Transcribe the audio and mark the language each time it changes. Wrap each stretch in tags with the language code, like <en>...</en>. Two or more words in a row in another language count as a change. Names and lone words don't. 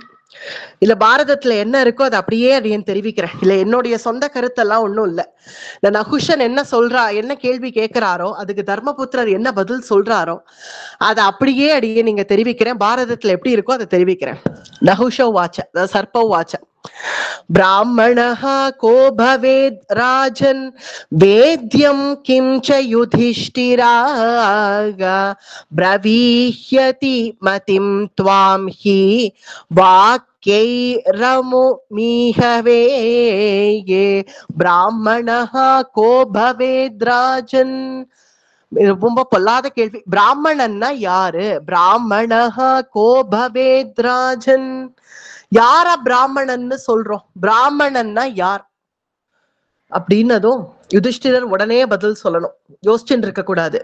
<ta>இல்ல பாரதத்துல என்ன இருக்கோ அதை அப்படியே அப்படின்னு தெரிவிக்கிறேன். இல்ல என்னுடைய சொந்த கருத்தெல்லாம் ஒண்ணும் இல்ல. இந்த நகுஷன் என்ன சொல்றா, என்ன கேள்வி கேட்கிறாரோ அதுக்கு தர்மபுத்திரர் என்ன பதில் சொல்றாரோ அதை அப்படியே அடியே நீங்க தெரிவிக்கிறேன். பாரதத்துல எப்படி இருக்கோ அதை தெரிவிக்கிறேன்.</ta> <sa>नहुष उवाच, सर्प उवाच. ब्राह्मणः को भवेद् राजन् वेद्यं किं च युधिष्ठिराः ब्रवीह्यति मतिं त्वां हि वाक्यैरमुमीहवे ये ब्राह्मणः को भवेद् राजन्.</sa> <ta>ரொம்ப பொல்லாத கேள்வி. பிராமணன்னா யாரு?</ta> <sa>ब्राह्मणः को भवेद् राजन्.</sa> <ta>யார பிராமணன்னு சொல்றோம்? பிராமணன்னா யார் அப்படின்னதும் யுதிஷ்டிரர் உடனே பதில் சொல்லணும், யோசிச்சுட்டு இருக்க கூடாது.</ta>